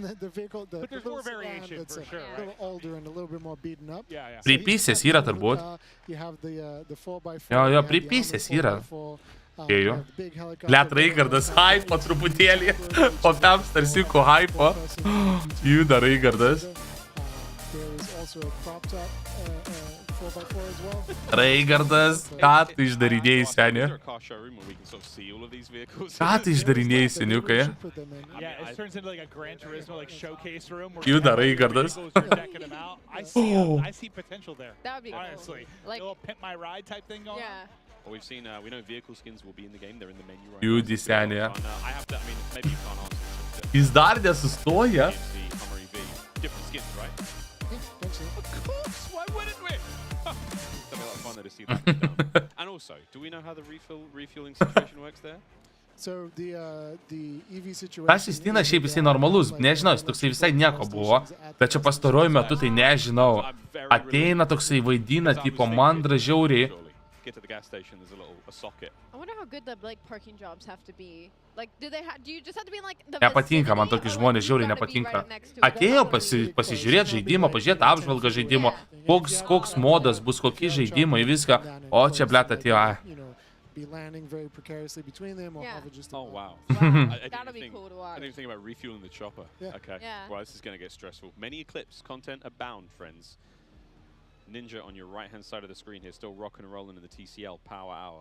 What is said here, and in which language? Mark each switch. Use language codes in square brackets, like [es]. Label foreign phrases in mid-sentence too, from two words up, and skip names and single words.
[lt] Pripysės yra turbūt. Jo, pripysės yra. Ėjau. Blet, Raigardas hypo truputėlį. Po 5 starsiukų hypo. Juda Raigardas. [en] 4x4 as well. [lt] Raigardas, ką tu išdarinėjai, seni? Ką tu išdarinėjai, seniukai? Juda Raigardas. [en] I see potential there. That would be honestly. Like, a little pimp my ride type thing going on. Well, we know vehicle skins will be in the game. They're in the menu right [lt] Judi, seni. [en] I have to, I mean, maybe you can't answer this. [lt] Jis dar nesustoja. [en] Different skins, right? Of course, why wouldn't we? That'd be a lot of fun there to see that. And also, do we know how the refueling situation works there? So the EV situation. [lt] Tas Justinas šiaip jisai normalus, nežinau, jis toksai visai nieko buvo, bet čia pastaruoju metu tai nežinau. Ateina toksai vaidina, tipo mandra žiauriai. [en] Get to the gas station, there's a socket. I wonder how good the parking jobs have to be. Like, do you just have to be in like the [lt] Nepatinka, man tokie žmonės žiauriai nepatinka. Atėjo pasižiūrėti žaidimą, pažiūrėti apžvalgą žaidimo, koks modas bus, kokie žaidimai, viską. O čia, blet, atėjo. [en] Be landing very precariously between them or have it just wow. That'll be cool to watch. I didn't even think about refueling the chopper. Okay. Well, this is going to get stressful. Many Eclipse content abound, friends. Ninja on your right-hand side of the screen here, still rocking and rolling in the TCL Power Hour.